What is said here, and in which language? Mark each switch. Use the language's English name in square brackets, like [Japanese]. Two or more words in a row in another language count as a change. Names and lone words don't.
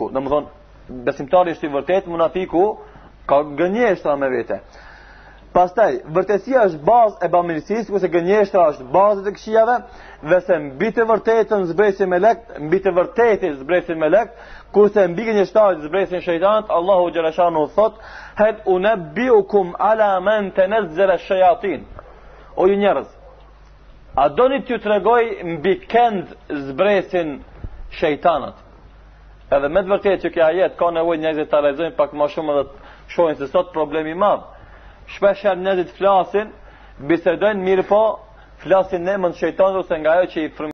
[Albanian] Domethënë, besimtari është i vërtet, munafiku ka gënjeshtra me vete. Pastaj, vërtetësia është bazë e bamirësisë, kurse gënjeshtra është bazë e të këqijave, dhe se mbi të vërtetën zbresin melek, mbi të vërtetin zbresin melek, kurse mbi gënjeshtarin zbresin shejtanët. Allahu xhaleshanu thot: [Arabic] "هل أنبئكم على من تنزل الشياطين." [Albanian] O ju njerëz, a doni t'ju tregoj mbi kënd zbresin shejtanët? Edhe me të vërtetë që kjo ajet ka nevojë njerëzit ta lexojnë pak më shumë dhe të shohin se sot problemi i madh. Shpesh njerëzit flasin, bisedojnë, mirë po flasin në emër të shejtanit ose nga ajo që i